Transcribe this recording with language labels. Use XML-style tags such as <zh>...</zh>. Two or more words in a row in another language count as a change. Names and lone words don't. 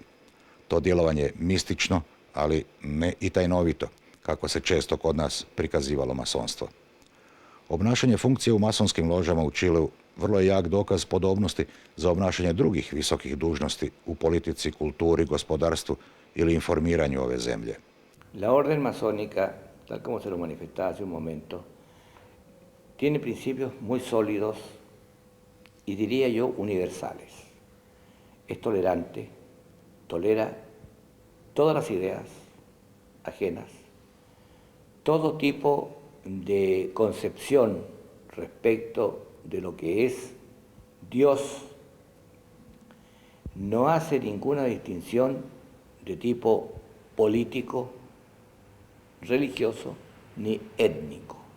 <hr>To djelovanje je mistično, ali ne i tajnovito, kako se često kod nas prikazivalo masonstvo. Obnašanje funkcije u masonskim ložama u Čileu vrlo je jak dokaz podobnosti za obnašanje drugih visokih dužnosti u politici, kulturi, gospodarstvu ili informiranju ove zemlje.</hr> <es>La orden masónica, tal como se lo manifestaba hace un momento, tiene principios muy sólidos y diría yo universales. Es tolerante, tolera todas las ideas ajenas, todo tipo de concepción respecto de lo que es Dios, no hace ninguna distinción de tipo político, religioso ni étnico.</es>